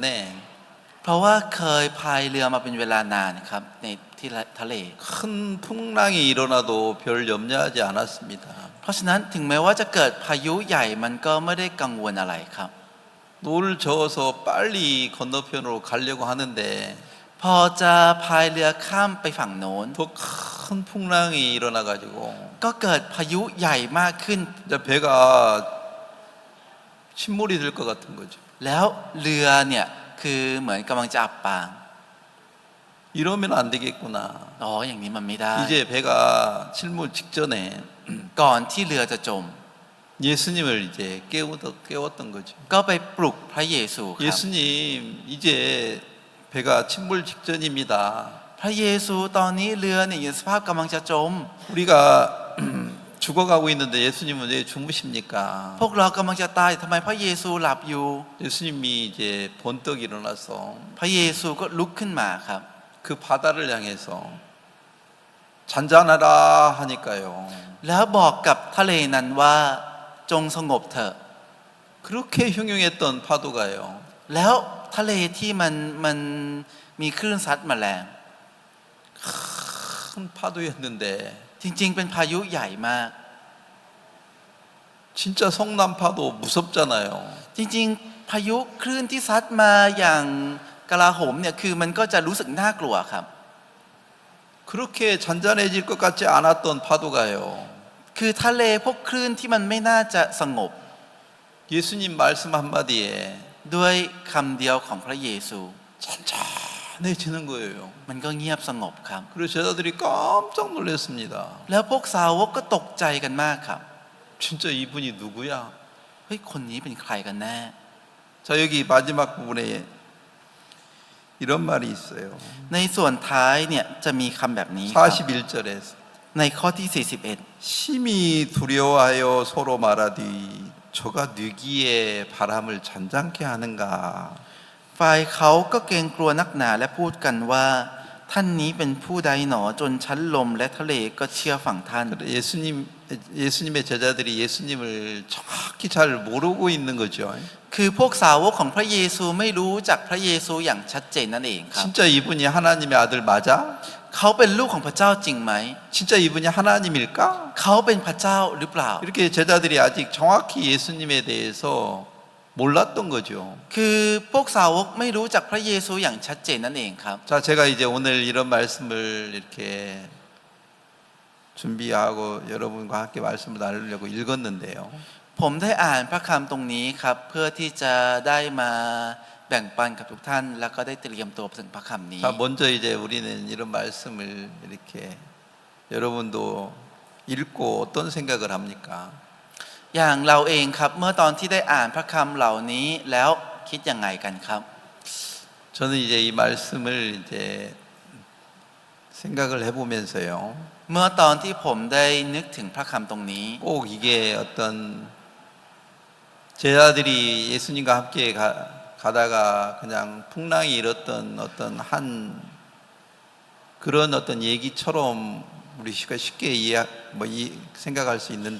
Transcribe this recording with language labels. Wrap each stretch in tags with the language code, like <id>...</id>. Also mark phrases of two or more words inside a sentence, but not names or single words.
<th>เพราะว่าเคยพายเรือมาเป็นเวลานานครับในที่ทะเล</th> <ko>큰 풍랑이 일어나도 별 염려하지 않았습니다.</ko> <th>เพราะฉะนั้นถึงแม้ว่าจะเกิดพายุใหญ่มันก็ไม่ได้กังวลอะไรครับ</th> <ko>노를 저어서 빨리 건너편으로 가려고 하는데</ko> <th>พอจะพายเรือข้ามไปฝั่งโน้น</th> <ko>더 큰 풍랑이 일어나가지고</ko> <th>ก็เกิดพายุใหญ่มากขึ้น</th> <ko>이제 배가 침몰이 될 것 같은 거죠.</ko> <th>แล้วเรือเนี่ยคือเหมือนกำลังจะอับปาง</th> <ko>이러면 안 되겠구나.</ko> <th>อ๋ออย่างนี้มันไม่ได้</th> <ko>이제 배가 침몰 직전에</ko> <th>ก่อนที่เรือจะจม</th> <ko>예수님을 이제 깨웠던 거죠.</ko> <th>ก็ไปปลุกพระเยซูครับ</th> <ko>예수님 이제 배가 침몰 직전입니다.</ko> <th>พระเยซูตอนนี้เรือเนี่ยอยู่ในสภาพกำลังจะจม</th> <ko>우리가 죽어가고 있는데 예수님은 왜 주무십니까?</ko> <th>พวกเรากำลังจะตายทำไมพระเยซูหลับอยู่</th> <ko>예수님이 이제 번떡 일어나서</ko> <th>พระเยซูก็ลุกขึ้นมาครับ</th> <ko>그 바다를 향해서 잔잔하라 하니까요.</ko> <th>แล้วบอกกับทะเลนั้นว่าจงสงบเถอะ</th> <ko>그렇게 흉흉했던 파도가요.</ko> <th>แล้วทะเลที่มันมีคลื่นซัดมาแรง</th> <ko>큰 파도였는데</ko> <th>จริงๆเป็นพายุใหญ่มาก</th> <ko>진짜 성남 파도 무섭잖아요.</ko> <th>จริงๆพายุคลื่นที่ซัดมาอย่างกลาโหมเนี่ยคือมันก็จะรู้สึกน่ากลัวครับ</th> <ko>그렇게 잔잔해질 것 같지 않았던 파도가요.</ko> <th>คือทะเลพวกคลื่นที่มันไม่น่าจะสงบ</th> <ko>예수님 말씀 한마디에</ko> <th>ด้วยคำเดียวของพระเยซู</th> <ko>잔잔해지는 거예요.</ko> <th>มันก็เงียบสงบครับ</th> <ko>그래서 제자들이 깜짝 놀랐습니다.</ko> <th>แล้วพวกสาวกก็ตกใจกันมากครับ</th> <ko>진짜 이분이 누구야?</ko> <th>เฮ้ยคนนี้เป็นใครกันแน่</th> <ko>자, 여기 마지막 부분에 이런 말이 있어요.</ko> <th>ในส่วนท้ายเนี่ยจะมีคำแบบนี้ครับ</th> <ko>41절에</ko> <th>ในข้อที่</th> <ko>심히 두려워하여 서로 말하되 저가 뉘기에 바람을 잔잔케 하는가.</ko> <th>41 ฝ่ายเขาก็เกรงกลัวนักหนาและพูดกันว่าท่านนี้เป็นผู้ใดหนอจนชั้นลมและทะเลก็เชื่อฝั่งท่าน</th> <ko>예수님의 제자들이 예수님을 정확히 잘 모르고 있는 거죠.</ko> <th>คือพวกสาวกของพระเยซูไม่รู้จักพระเยซูอย่างชัดเจนนั่นเองครับ</th> <ko>진짜 이분이 하나님의 아들 맞아?</ko> <th>เขาเป็นลูกของพระเจ้าจริงไหม</th> <ko>진짜 이분이 하나님일까?</ko> <th>เขาเป็นพระเจ้าหรือเปล่า</th> <ko>이렇게 제자들이 아직 정확히 예수님에 대해서 몰랐던 거죠.</ko> <th>คือพวกสาวกไม่รู้จักพระเยซูอย่างชัดเจนนั่นเองครับ</th> <ko>자, 제가 이제 오늘 이런 말씀을 이렇게 준비하고 여러분과 함께 말씀을 나누려고 읽었는데요.</ko> <th>ผมได้อ่านพระคำตรงนี้ครับเพื่อที่จะได้มาแบ่งปันกับทุกท่านแล้วก็ได้เตรียมตัวถึงพระคำนี้</th> <ko>자, 먼저 이제 우리는 이런 말씀을 이렇게 여러분도 읽고 어떤 생각을 합니까?</ko> <th>อย่างเราเองครับเมื่อตอนที่ได้อ่านพระคำเหล่านี้แล้วคิดยังไงกันครับ</th> <ko>저는 이제 이 말씀을 이제 생각을 해보면서요.</ko> <th>เมื่อตอนที่ผมได้นึกถึงพระคำตรงนี้</th> <ko>꼭 이게 어떤 제자들이 예수님과 함께 가다가 그냥 풍랑이 일었던 어떤 한 그런 어떤 얘기처럼 우리 쉽게 생각할 수 있는데</ko>